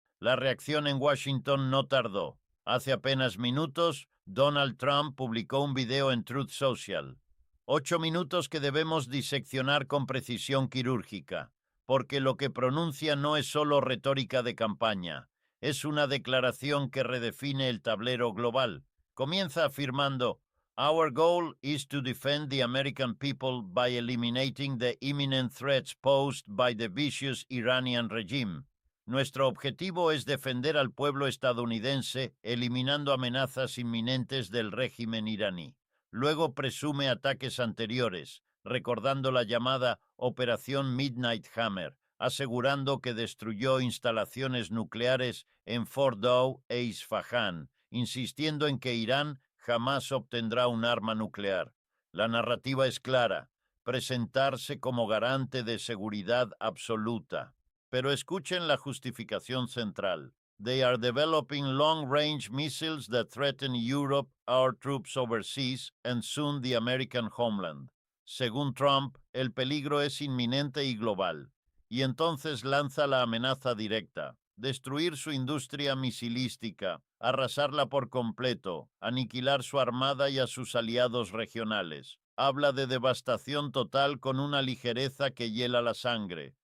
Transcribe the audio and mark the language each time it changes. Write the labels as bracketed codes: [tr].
[es] La reacción en Washington no tardó. Hace apenas minutos, Donald Trump publicó un video en Truth Social. 8 minutos que debemos diseccionar con precisión quirúrgica, porque lo que pronuncia no es solo retórica de campaña, es una declaración que redefine el tablero global. Comienza afirmando: [en] "Our goal is to defend the American people by eliminating the imminent threats posed by the vicious Iranian regime. [es] Nuestro objetivo es defender al pueblo estadounidense eliminando amenazas inminentes del régimen iraní". Luego presume ataques anteriores, recordando la llamada Operación Midnight Hammer, asegurando que destruyó instalaciones nucleares en Fordow e Isfahán, insistiendo en que Irán jamás obtendrá un arma nuclear. La narrativa es clara: presentarse como garante de seguridad absoluta. Pero escuchen la justificación central. [en] They are developing long-range missiles that threaten Europe, our troops overseas, and soon the American homeland. [es] Según Trump, el peligro es inminente y global. Y entonces lanza la amenaza directa: destruir su industria misilística, arrasarla por completo, aniquilar su armada y a sus aliados regionales. Habla de devastación total con una ligereza que hiela la sangre.